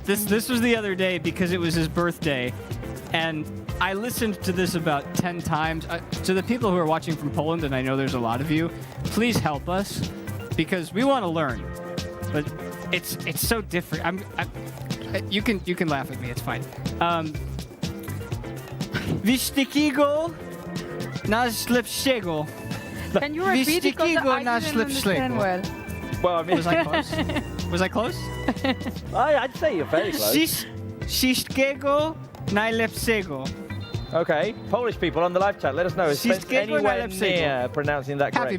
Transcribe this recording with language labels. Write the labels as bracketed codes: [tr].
[en] This was the other day because it was his birthday, and I listened to this about 10 times. To the people who are watching from Poland, and I know there's a lot of you, please help us, because we want to learn, but it's so different. You can laugh at me. It's fine. [pl] Wyścigigo nasz lepszego. [en] Can you repeat it? Because I didn't understand well. Well, I mean, was I close? Was I close? I'd say you're very close. [pl] Wszystkiego najlepszego. [en] Okay, Polish people on the live chat, let us know. Is Spence anywhere near pronouncing that correctly?